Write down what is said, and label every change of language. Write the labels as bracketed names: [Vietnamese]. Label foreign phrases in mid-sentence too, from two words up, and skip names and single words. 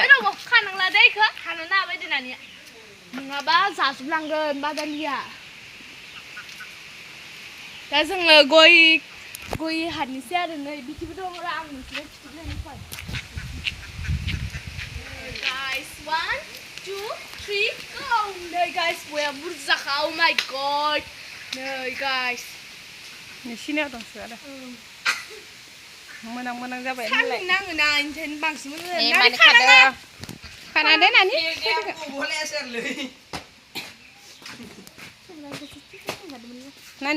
[Bodo] र'बो खानांला दे इखो हानो नाबायदि नानिया नङाबा जाजोबलांगोन बादालिया दा जोङो गय हाननोसै आरो नै बिथिबो दं र' आं नोंसोरनो खिथिलायनोसै [English] guys 1 2 3 go [Bodo] नै guys बया बुरजाखा [English] oh my god [Bodo] नै guys नोंसिनियाव दंसो आरो मोनां जाबाय नालाय नाङोना इन्टेन बांसिन मोजां खाना दे नानि नानि